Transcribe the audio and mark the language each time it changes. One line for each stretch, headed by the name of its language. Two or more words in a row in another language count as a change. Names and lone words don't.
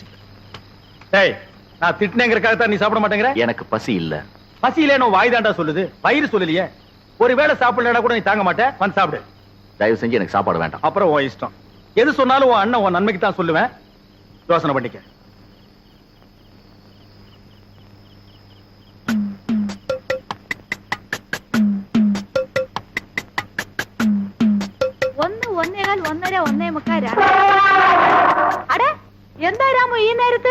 Tamil: டேய், நான் திட்டினேங்கிறதுக்காக தான் நீ சாப்பிட மாட்டேங்கிற? எனக்கு பசி இல்ல. பசியிலே நான் வாய் தாண்டா சொல்லுது, வயிறு சொல்லலையே. ஒருவேளை சாப்பிடலடா கூட நீ தாங்க மாட்டேன். வந்து சாப்பிடு. தயவு செஞ்சு எனக்கு சாப்பாடு வேண்டாம். அப்புறம் உன் இஷ்டம். எது சொன்னாலும் உன் அண்ணன் உன் நன்மைக்கு தான் சொல்லுவேன். யோசனை பண்ணிக்க.
Malayalam: ഒന്ന്, ഒന്നേകാൽ, ഒന്നര, ഒന്നേ മുക്കാൽ, അടെ എന്താ രാമു ഈ നേരത്ത്?